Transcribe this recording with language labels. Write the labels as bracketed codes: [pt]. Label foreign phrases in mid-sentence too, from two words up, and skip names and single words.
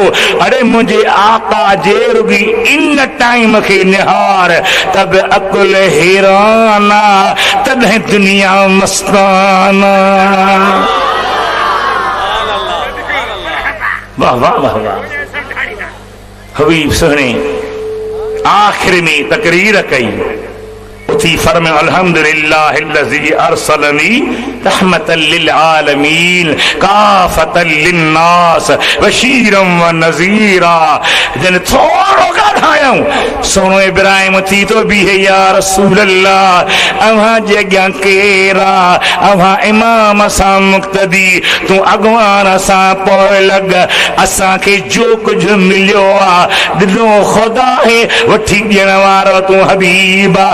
[sd] अरे मुंहिंजे आका जे रुॻी इन टाइम खे निहार तब अकुल हैराना, तॾहिं दुनिया मस्ताना। वाह वाह वाह वाह। हबीब सुहणे आखिर में तकरीर कई। उथी फरमायो [ar] الحمد لله الذي أرسلني رحمة للعالمين كافة للناس بشيرا ونذيرا. [sd] जन थोड़ो ॻाल्हायूं। सोनो इब्राहिम थी तो बीहे या रसूल अल्लाह, अव्हां जे अॻियां केरु आहे? अव्हां इमाम सां मुक़्तदी, तूं अॻवान सां पोइ लॻ। असांखे जो कुझु मिलियो आहे ॾिनो ख़ुदा है, वठी ॾियण वारो तूं हबीब आहे।